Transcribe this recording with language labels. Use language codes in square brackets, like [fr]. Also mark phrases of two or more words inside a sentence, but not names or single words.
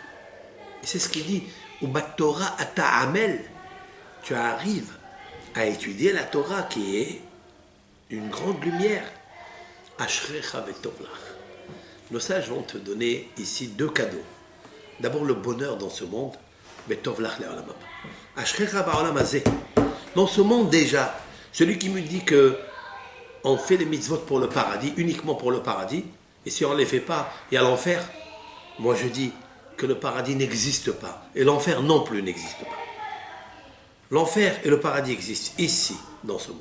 [fr] Et c'est ce qu'il dit, [he] Ubat Torah ata amel, [fr] tu arrives à étudier la Torah qui est une grande lumière. [he] Ashrecha vetovlach. [fr] Nos sages vont te donner ici deux cadeaux. D'abord le bonheur dans ce monde, [he] vetovlach le'olam haba. Ashrecha ba'olam hazeh. [fr] Dans ce monde déjà, celui qui me dit que on fait les mitzvot pour le paradis, uniquement pour le paradis, et si on ne les fait pas, il y a l'enfer. Moi je dis que le paradis n'existe pas, et l'enfer non plus n'existe pas. L'enfer et le paradis existent ici, dans ce monde.